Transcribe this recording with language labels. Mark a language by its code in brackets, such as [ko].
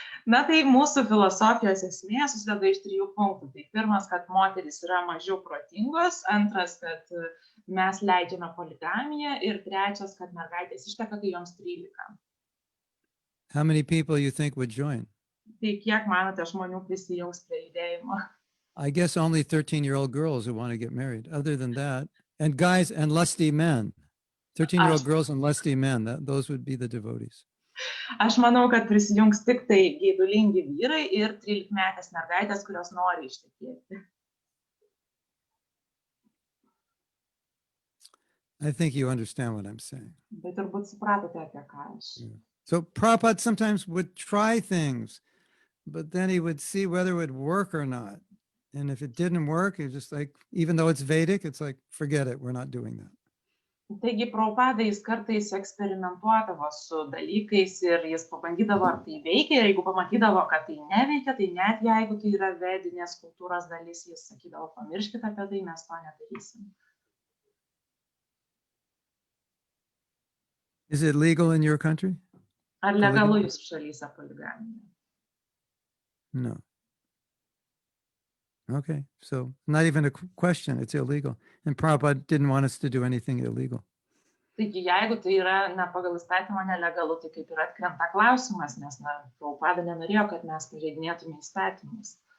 [lt] Na tai mūsų filosofijos esmė susideda iš 3 punktų. Tai pirmas, kad moterys yra mažiau protingos, antras, kad mes leidžiame poligamiją ir trečias, kad mergaitės išteka, kai joms 13. [en] How many people you think would join? [lt] Tai kiek manote žmonių prisijungs prie judėjimo? [en] I guess only 13-year-old girls who want to get married. Other than that, and guys and lusty men, 13-year-old girls and lusty men, those would be the devotees. [lt] Aš manau, kad prisijungs tik tai geidulingi vyrai ir 13-metės mergaitės, kurios nori ištekėti. [en] I think you understand what I'm saying. [lt] Bet turbūt supratote, apie ką aš. [en] So Prabhupada sometimes would try things, but then he would see whether it would work or not. And if it didn't work, it's just like, even though it's Vedic, it's like, forget it, we're not doing that. [lt] Taigi Prabhupada jis kartais eksperimentuodavo su dalykais ir jis pabandydavo, ar tai veikia, ir jeigu pamatydavo, kad tai neveikia, tai net jeigu tai yra vedinės kultūros dalis, jis sakydavo, pamirškite apie tai, mes to nedarysim. [en] Is it legal in your country? [lt] Ar legalu jūsų šalyse poligamija? [en] No. Okay, so not even a question, it's illegal. And Prabhupada didn't want us to do anything illegal. [lt] Taigi, jeigu tai yra pagal įstatymą nelegalu, tai kaip ir atkrenta klausimas, nes Prabhupada nenorėjo, kad mes pažeidinėtume įstatymus.